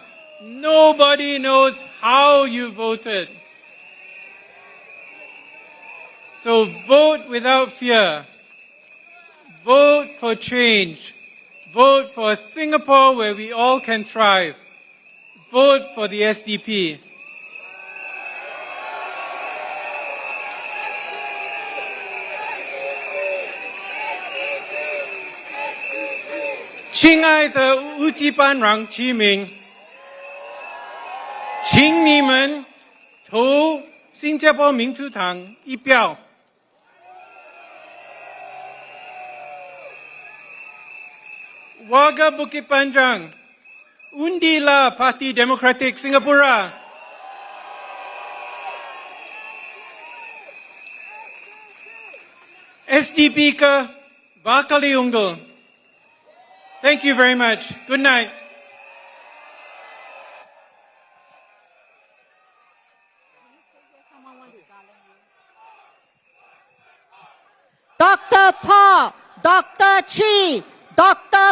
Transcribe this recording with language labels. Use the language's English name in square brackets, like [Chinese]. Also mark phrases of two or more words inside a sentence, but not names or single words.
[English] Nobody knows how you voted. So vote without fear. Vote for change. Vote for a Singapore where we all can thrive. Vote for the SDP. [Chinese] 亲爱的乌鸡班长居民，请你们投新加坡民主党一票。 [Malay] Warga Bukit Panjang, undilah Parti Demokratik Singapura. SDP ke bakal diunggul. [English] Thank you very much. Good night. Dr. Paul, Dr. Chi, Dr.